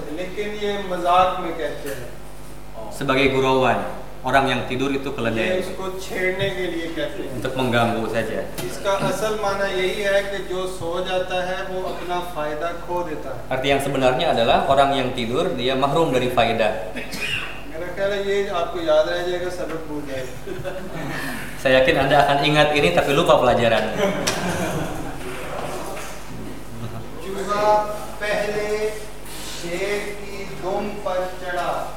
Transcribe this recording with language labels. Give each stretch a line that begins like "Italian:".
Hindi: लेकिन ये मजाक में कहते हैं।
Indonesian: Sebagai gurauan, orang yang tidur itu keledai।
Hindi: ये इसको छेड़ने के लिए कहते हैं।
Indonesian: Untuk mengganggu saja।
Hindi: इसका असल माना यही है कि जो सो जाता है वो अपना फायदा खो देता है।
Indonesian: Arti yang sebenarnya adalah orang yang tidur dia mahrum dari faedah।
Hindi: मेरा ख्याल है ये आपको याद रह जाएगा, सबक भूल जाएगा।
Indonesian: Saya yakin Anda akan ingat ini tapi lupa pelajaran।
Hindi: चूहा पहले शेर की दुम पर चढ़ा।